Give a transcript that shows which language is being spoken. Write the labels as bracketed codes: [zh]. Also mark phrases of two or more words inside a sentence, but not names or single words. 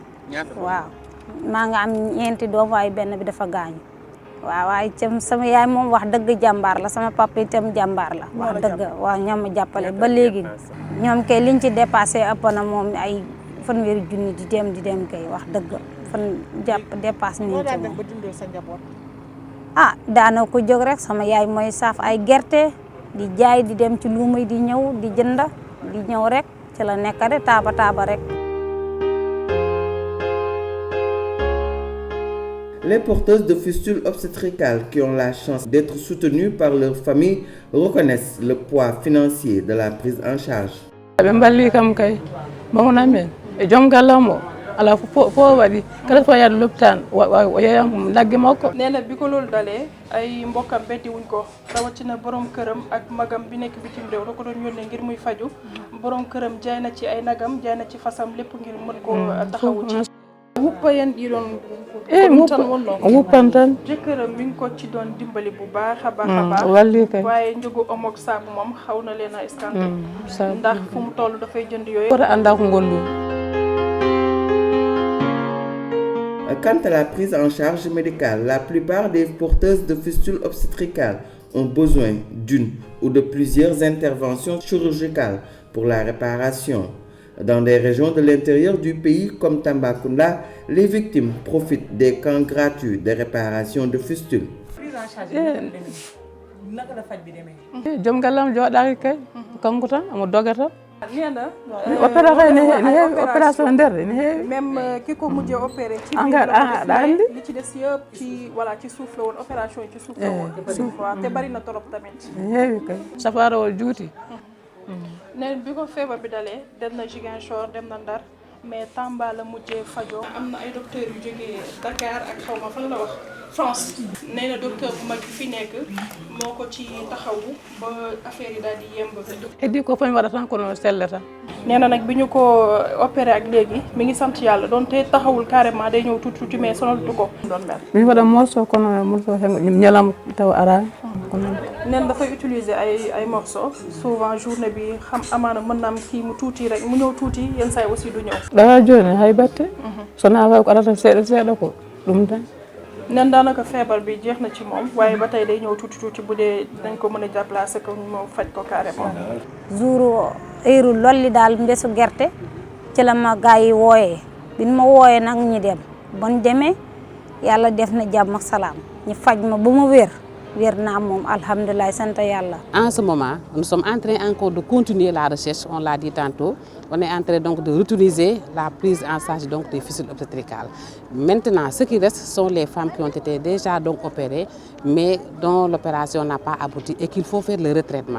[wo] waaw maa nga am 4 doom waaye benn bi dafa gaañu waaw waaye itam sama yaay moom wax dëgg jàmbaar la sama papa itam jàmbaar la wax dëgg waaw ñoom ma jàppale ba léegi ñoom kay liñ ci dépassé ëpp na moom ay fanweeri junni di dem kay wax dëgg fan dépassé nañ ci moom. ah daana ko jóg rek sama yaay mooy saaf ay gerte di jaay di dem ci luuma di ñëw di jënd di ñëw rek ci la nekk de taaba rek. [fr] Les porteuses de fistules obstétricales qui ont la chance d'être soutenues par leur famille reconnaissent le poids financier de la prise en charge. [ff] ɓe mballi kam kay mawnamen e joom gallam o ala fo waɗi kala fo yaade lopitan o yeyam lagge makko. [wo] nee na bi ko loolu dalee ay mbokkam beddi wuñ ko rawatina borom këram ak magam bi nekk bitim réew da ko doon yónnee ngir muy faju borom këram jaay na ci ay nagam jaay na ci fasam lépp ngir mën ko taxawu ci. [ff] wuppa yen ɗiɗon tan wonno wuppan tan [wo] jëkkëram mi ngi ko ci doon dimbali bu baax a baax [ff] walli kay [wo] waaye njëgu omok saabu moom xaw na leen a escanté ndax fu mu toll dafay jënd yooyu [ff] woto anda ko ngollu. [fr] Quant à la prise en charge médicale, la plupart des porteuses de fistules obstétricales ont besoin d'une ou de plusieurs interventions chirurgicales pour la réparation. Dans des régions de l'intérieur du pays comme Tambacounda, les victimes profitent des camps gratuits de réparation de fistules. [ff] joom gallam jooɗaaki kay kanko tan omo dogata. [wo] nee na [ff] opération nder ne heewi [wo] même ki ko mujjee opéré ci [ff] aɗa andi [wo] li ci des yëpp ci voilà ci suuf la woon opération yi ci suuf la woon waaw te bari na torop tamit [ff] ne heewi kay safara o juuti. [wo] nee bi ko feebar bi dalee dem na Ziguinchor dem na Ndar mais Tamba la mujjee fajoo. am na ay docteurs yu jógee Dakar ak xaw ma fan la wax France. nee na docteur bu mag bi fi nekk moo ko ci taxawu ba affaire yi daal di yemb. [ff] heddi ko fañ waɗa tan kono sellata. [wo] nee na nag bi ñu ko opéré ak léegi mi ngi sant yàlla donte taxawul carrément day ñëw tuuti mais sonaltu ko. doon mel [ff] mi waɗa morceau kono morceau hengo ñalam taw arani. [wo] neen dafay utiliser ay morceaux souvent journée bi xam amaana mën na am kii mu tuuti rek mu ñëw tuuti yenn saa yi aussi du ñëw. [ff] ɗaga joni hay batte sona wawi ko arata seeɗa ko ɗum tan. [wo] nen daanaka feebar bi jeex na ci moom waaye ba tey day ñëw tuuti bu dee dañ ko mën a déplacer ko ñu faj ko carrément. [fr] jour heure [wo] lolli daal mbesu gerte ci la ma gars yi wooyee bi ma wooyee nag ñi dem bon demee yàlla def na jàmm ak salaam ñu faj ma ba ma wér naa moom alhamdulilah sant yàlla. [fr] En ce moment, nous sommes en train encore de continuer la recherche, on l'a dit tantôt. On est en train donc de retourner la prise en charge donc des fistules obstétricales. Maintenant, ce qui reste sont les femmes qui ont été déjà donc opérées, mais dont l'opération n'a pas abouti et qu'il faut faire le retraitement.